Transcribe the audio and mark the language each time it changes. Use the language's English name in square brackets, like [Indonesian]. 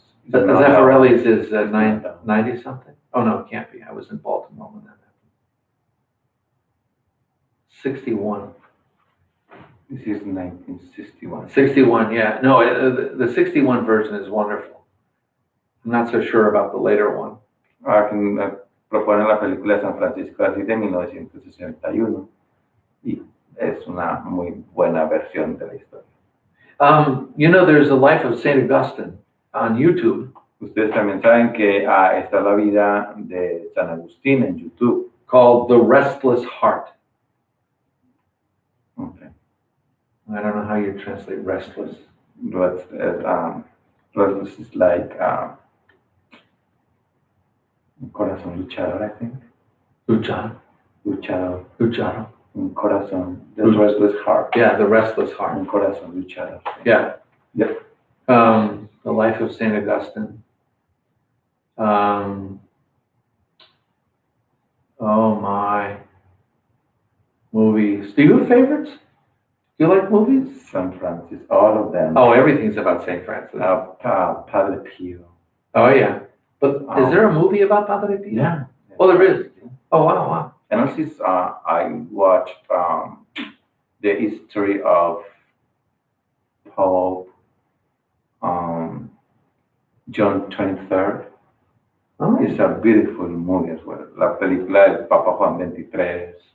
[English] Zeffirelli's is 90 something. Oh, no, it can't be. I was in Baltimore when that happened. 61. This is 1961. 61, yeah. No, the 61 version is wonderful. I'm not so sure about the later one. [Spanish] Propone la película San Francisco de Asís de 1961. y es una muy buena versión de la historia. [English] There's a life of Saint Augustine on YouTube [Spanish] Ustedes también saben que está la vida de San Agustín en YouTube. [English] called The Restless Heart. Okay. I don't know how you translate restless. Restless is like [Spanish] un corazón luchador, [English] I think. [Spanish] Luchado. Luchador. Un corazón. [English] The restless heart. Yeah, The Restless Heart. [Spanish] Un corazón luchador. [English] Yeah. Yeah. The life of Saint Augustine. Oh my. Movies. Do you have favorites? Do you like movies? San Francis, all of them. Oh, everything's about Saint Francis. Padre Pio. Oh yeah. But is there a movie about Padre Pio? Yeah. Oh, there is. Oh wow. And also, I watched the history of Pope John 23rd. Oh, It's a beautiful movie as well. [Spanish] La película del Papa Juan 23.